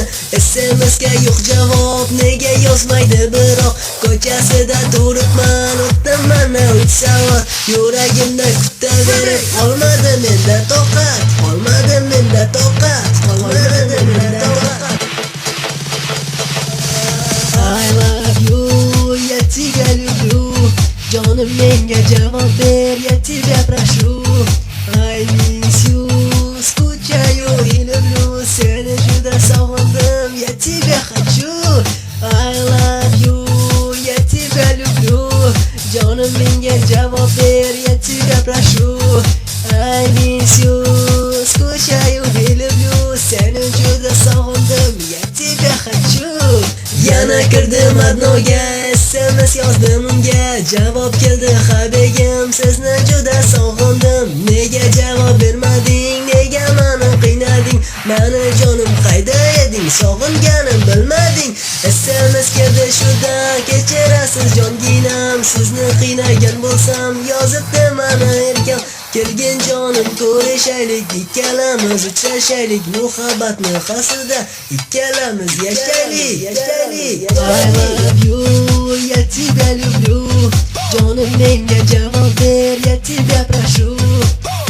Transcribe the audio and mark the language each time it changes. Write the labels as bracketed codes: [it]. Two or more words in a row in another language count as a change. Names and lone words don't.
[uz] SMS'ga yo'q javob, nega yozmaydi biroq? Ko'chasida turibman, o'tdim mana 3 soat, yuragimda kutaverib, qolmadi menda toqat, qolmadi menda toqat, qolmadi menda toqat. [en] I love you, [ru] я тебя люблю, [uz] jonim menga javob ber, [ru] я тебя прошу. [en] I miss you, [ru] скучаю и люблю, [uz] seni juda sog'indim, [ru] я тебя хочу. [en] I love you, [ru] я тебя люблю, [uz] jonim menga javob ber, [ru] я тебя прошу. [en] I miss you, [ru] скучаю и люблю, [uz] seni juda sog'indim, [ru] я тебя хочу. [uz] Yana kirdim adnoga, SMS yozdim unga, javob keldi habegim, sizni juda sog'indim. Nega javob bermading, nega meni qiynading? Mani jonim qayda eding, sog'inganim bilmading. SMS keldi shuda, kechirasiz jonginam, sizni qiynagan bo'lsam, yozibdi mana erkam. Kelgin jonim ko'rishaylik, ikkalamiz uchrashaylik, muhabbatni qasrida ikkalamiz yashaylik, yashaylik. [en] I love you, [ru] я тебя люблю, [uz] jonim menga javob ber, [ru] я тебя прошу.